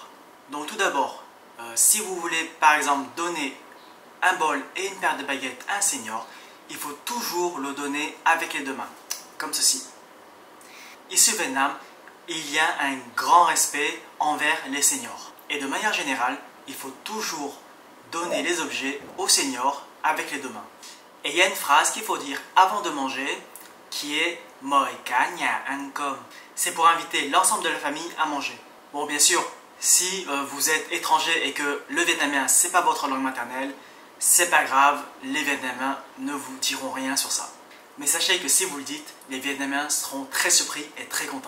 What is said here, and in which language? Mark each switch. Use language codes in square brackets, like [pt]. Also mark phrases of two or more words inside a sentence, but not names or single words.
[fr] Donc tout d'abord, si vous voulez par exemple donner un bol et une paire de baguettes à un senior, il faut toujours le donner avec les deux mains, comme ceci. Ici au Vietnam, il y a un grand respect envers les seniors. Et de manière générale, il faut toujours donner les objets aux seniors avec les deux mains. Et il y a une phrase qu'il faut dire avant de manger qui est [vi] Mời cả nhà ăn cơm. [fr] C'est pour inviter l'ensemble de la famille à manger. Bon, bien sûr, si vous êtes étranger et que le vietnamien c'est pas votre langue maternelle, c'est pas grave, les Vietnamiens ne vous diront rien sur ça. Mais sachez que si vous le dites, les Vietnamiens seront très surpris et très contents.